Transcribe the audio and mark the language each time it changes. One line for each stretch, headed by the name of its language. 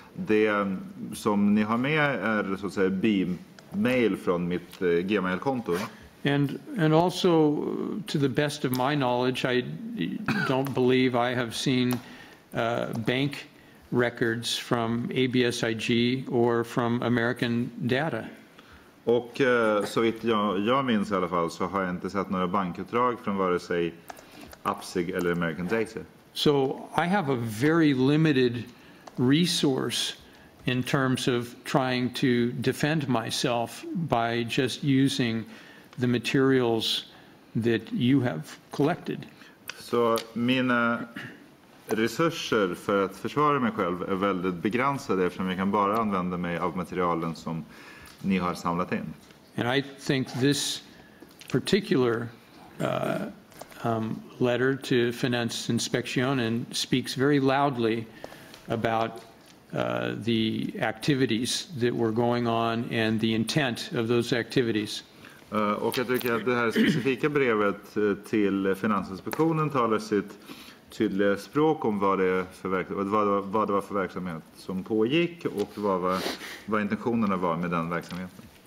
Swedish: Det som ni har med är så att säga mail från mitt Gmail-konto.
English: And also, to the best of my knowledge, I don't believe I have seen bank records from ABSIG or from American Data.
Swedish: Och så vitt jag minns i alla fall så har jag inte sett några bankutdrag från vare sig ABSIG eller American Data.
English: So I have a very limited resource in terms of trying to defend myself by just using the materials that you have collected.
Swedish: Så mina resurser för att försvara mig själv är väldigt begränsade eftersom jag kan bara använda mig av materialen som ni har samlat in.
English: And I think this particular letter to Finansinspektionen speaks very loudly about the activities that were going on and the intent of those activities.
Swedish: Och jag tycker att det här specifika brevet till Finansinspektionen talar sitt tydliga språk om vad det var för verksamhet som pågick och vad intentionerna var med den verksamheten.